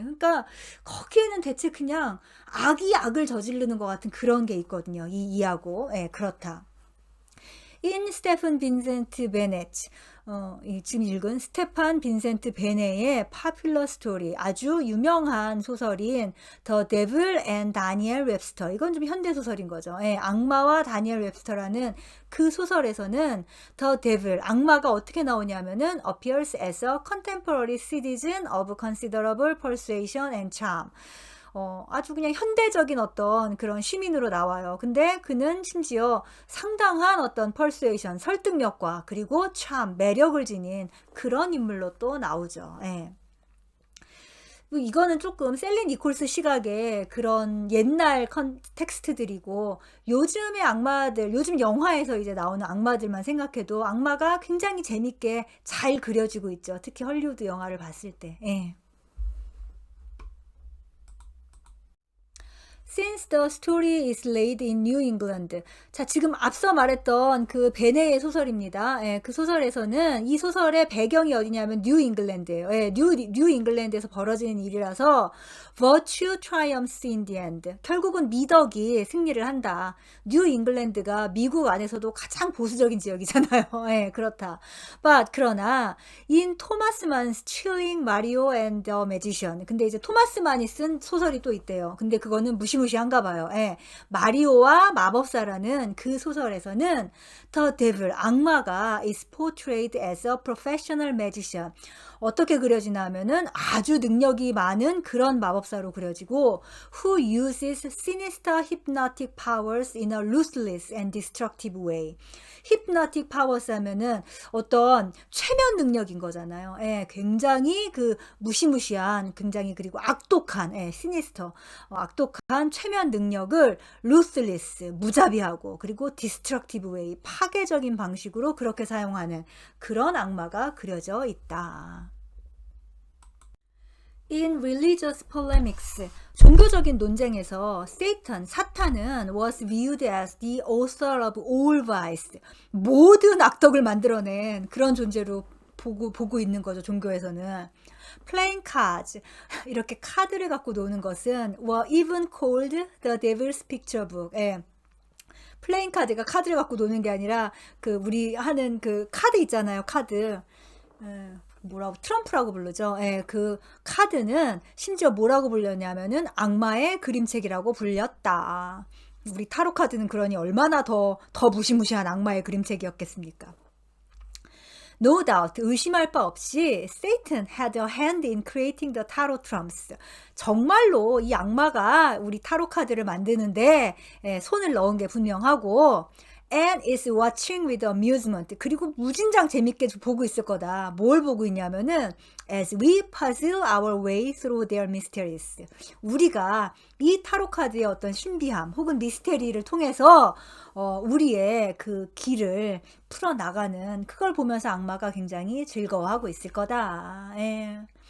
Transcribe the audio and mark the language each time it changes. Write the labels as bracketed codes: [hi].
[ko] 그러니까 거기에는 대체 그냥 악이 악을 저지르는 것 같은 그런 게 있거든요. 이하고. 예, 그렇다. 인 스테픈 빈센트 베넷 지금 읽은 스테판 빈센트 베네의 파퓰러 스토리 아주 유명한 소설인 The Devil and Daniel Webster 이건 좀 현대 소설인 거죠. 예, 악마와 다니엘 웹스터라는 그 소설에서는 [en] The Devil [ko] 악마가 어떻게 나오냐면은 [en] appears as a contemporary citizen of considerable persuasion and charm. [ko] 아주 그냥 현대적인 어떤 그런 시민으로 나와요. 근데 그는 심지어 상당한 어떤 퍼스웨이션, 설득력과 그리고 참 매력을 지닌 그런 인물로 또 나오죠. 예. 이거는 조금 셀리 니콜스 시각의 그런 옛날 텍스트들이고 요즘의 악마들, 요즘 영화에서 이제 나오는 악마들만 생각해도 악마가 굉장히 재밌게 잘 그려지고 있죠. 특히 헐리우드 영화를 봤을 때. 예. [en] Since the story is laid in New England. [ko] 자, 지금 앞서 말했던 그 베네의 소설입니다. 예, 그 소설에서는 이 소설의 배경이 어디냐면 뉴 잉글랜드예요. 예, 뉴 잉글랜드에서 벌어지는 일이라서 [en] virtue triumphs in the end. [ko] 결국은 미덕이 승리를 한다. 뉴 잉글랜드가 미국 안에서도 가장 보수적인 지역이잖아요. 예, 그렇다. [en] But 그러나 in 토마스 만's Chilling Mario and the Magician. [ko] 근데 이제 토마스 만이 쓴 소설이 또 있대요. 근데 그거는 무시무시한가 봐요. 예. 마리오와 마법사라는 그 소설에서는 [en] The Devil, 악마가 is portrayed as a professional magician. [ko] 어떻게 그려지나 하면은 아주 능력이 많은 그런 마법사로 그려지고 [en] who uses sinister hypnotic powers in a ruthless and destructive way. [ko] hypnotic powers 하면은 어떤 최면 능력인 거잖아요. 예, 굉장히 그 무시무시한 굉장히 그리고 악독한 sinister 악독한 최면 능력을 ruthless 무자비하고 그리고 [en] destructive way [ko] 파괴적인 방식으로 그렇게 사용하는 그런 악마가 그려져 있다. [en] In religious polemics, [ko] 종교적인 논쟁에서 사탄은 [en] was viewed as the author of all vice, [ko] 모든 악덕을 만들어낸 그런 존재로 보고 있는 거죠. 종교에서는. [en] Playing cards, [ko] 이렇게 카드를 갖고 노는 것은 [en] were even called the devil's picture book. [ko] 예. 플레잉 카드가 카드를 갖고 노는 게 아니라 그 우리 하는 그 카드 있잖아요. 카드. 뭐라고 트럼프라고 부르죠. 예, 그 카드는 심지어 뭐라고 불렸냐면은 악마의 그림책이라고 불렸다. 우리 타로 카드는 그러니 얼마나 더 무시무시한 악마의 그림책이었겠습니까? [en] No doubt, [ko] 의심할 바 없이 [en] Satan had a hand in creating the tarot trumps. [ko] 정말로 이 악마가 우리 타로 카드를 만드는데 손을 넣은 게 분명하고 [en] and is watching with amusement. [ko] 그리고 무진장 재밌게 보고 있을 거다. 뭘 보고 있냐면은 [en] as we puzzle our way through their mysteries. [ko] 우리가 이 타로 카드의 어떤 신비함 혹은 미스테리를 통해서 우리의 그 길을 풀어나가는 그걸 보면서 악마가 굉장히 즐거워하고 있을 거다. 예.